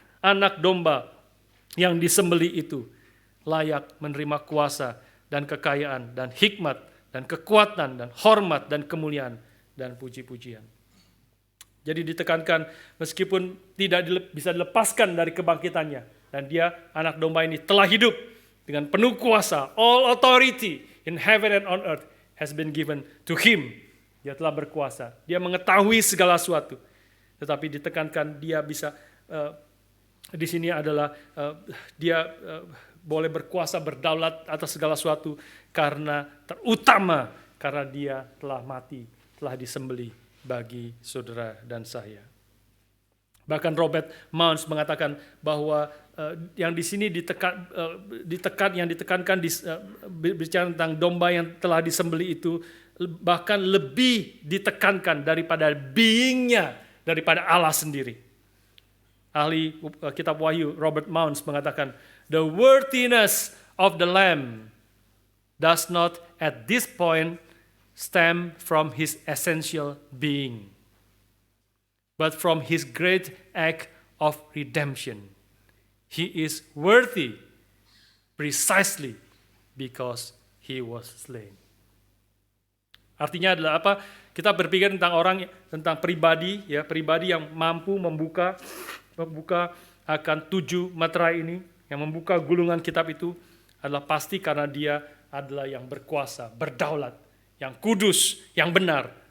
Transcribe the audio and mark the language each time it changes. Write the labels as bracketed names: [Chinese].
[Indonesian] Anak domba yang disembelih itu layak menerima kuasa dan kekayaan dan hikmat dan kekuatan dan hormat dan kemuliaan dan puji-pujian. Jadi ditekankan meskipun tidak bisa dilepaskan dari kebangkitannya, dan dia anak domba ini telah hidup dengan penuh kuasa. [English] All authority in heaven and on earth has been given to him. [Indonesian] Dia telah berkuasa. Dia mengetahui segala sesuatu. Tetapi ditekankan dia bisa di sini adalah dia boleh berkuasa, berdaulat atas segala sesuatu karena terutama karena dia telah mati, telah disembelih bagi saudara dan saya. Bahkan Robert Mounce mengatakan bahwa yang di sini ditekankan bicara tentang domba yang telah disembelih itu bahkan lebih ditekankan daripada being-nya, daripada Allah sendiri. Ahli kitab Wahyu Robert Mounce mengatakan, [English] the worthiness of the Lamb does not at this point stem from his essential being, but from his great act of redemption. He is worthy precisely because he was slain. [Indonesian] Artinya adalah apa? Kita berpikir tentang tentang pribadi yang mampu membuka akan 7 materai ini, yang membuka gulungan kitab itu adalah pasti karena dia adalah yang berkuasa, berdaulat, yang kudus, yang benar.